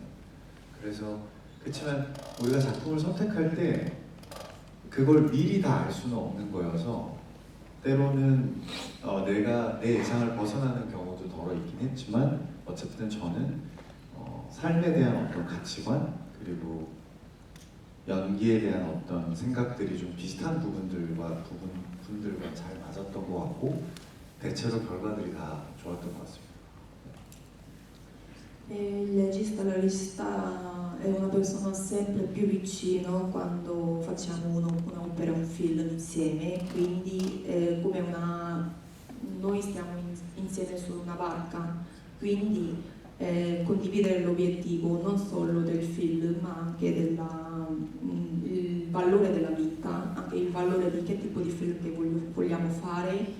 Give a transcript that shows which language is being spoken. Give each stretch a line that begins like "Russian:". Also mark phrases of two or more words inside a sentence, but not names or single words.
Korean: 그래서 그렇지만 우리가 작품을 선택할 때 그걸 미리 다 알 수는 없는 거여서 때로는 내가 내 예상을 벗어나는 경우도 덜어 있긴 했지만 어쨌든 저는 삶에 대한 어떤 가치관 그리고 연기에 대한 어떤 생각들이 좀 비슷한 부분들과 잘 맞았던 것 같고 대체로 결과들이 다 좋았던 것 같습니다.
Italian: La regista è una persona sempre più vicino quando facciamo un'opera, un film insieme, quindi noi stiamo insieme su una barca, quindi condividere l'obiettivo non solo del film ma anche il valore della vita, anche il valore di che tipo di film che vogliamo fare.